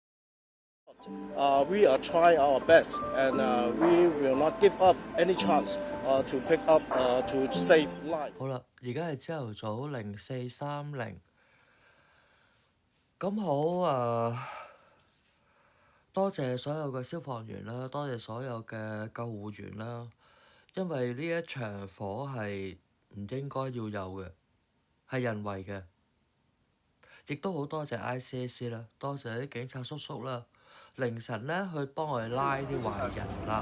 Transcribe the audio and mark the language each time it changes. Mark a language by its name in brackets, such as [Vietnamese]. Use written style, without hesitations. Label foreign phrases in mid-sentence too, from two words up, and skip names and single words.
[English] We are trying our best, and we will not give up any chance to pick up to save life. [Cantonese] 好啦，而家係朝頭早04:30，咁好多謝所有嘅消防員啦，多謝所有嘅救護員啦，因為呢一場火係唔應該要有嘅，係人為嘅，亦都好多謝 ICAC 啦，多謝啲警察叔叔啦，凌晨咧去幫我哋拉啲壞人啦。